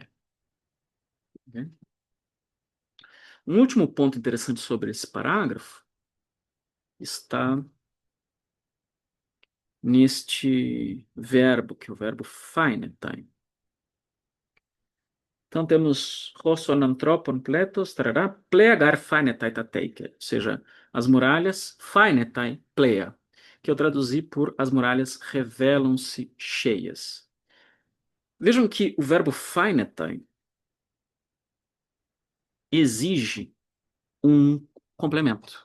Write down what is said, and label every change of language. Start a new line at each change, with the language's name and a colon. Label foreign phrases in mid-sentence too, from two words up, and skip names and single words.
Portuguese: Ok? Um último ponto interessante sobre esse parágrafo está neste verbo, que é o verbo fainetai. Então temos
Greek: ὅσον ἀνθρώπων πλῆθος, tarará, πλέα γὰρ φαίνεται τὰ τείχη,
Portuguese: ou seja, as muralhas
Greek: φαίνεται πλέα,
Portuguese: que eu traduzi por as muralhas revelam-se cheias. Vejam que o verbo fainetai exige um complemento.